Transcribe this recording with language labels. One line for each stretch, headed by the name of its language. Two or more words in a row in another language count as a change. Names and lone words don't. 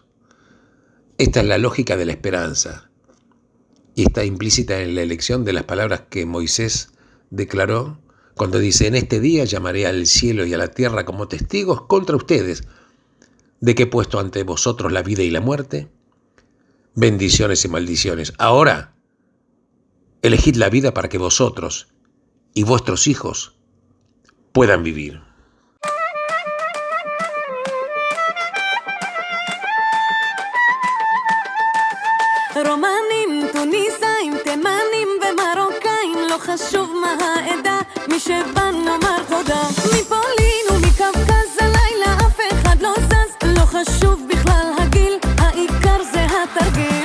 Spanish: Esta es la lógica de la esperanza y está implícita en la elección de las palabras que Moisés declaró cuando dice: en este día llamaré al cielo y a la tierra como testigos contra ustedes de que he puesto ante vosotros la vida y la muerte, bendiciones y maldiciones. Ahora, elegid la vida para que vosotros y vuestros hijos puedan vivir.
Hebrew: רומנים, טוניסאים, תימנים ומרוקאים, לא חשוב מה העדה, מי שבא נאמר תודה. מפולין ומקווקז הלילה אף אחד לא זז, לא חשוב בכלל הגיל, העיקר זה התרגיל.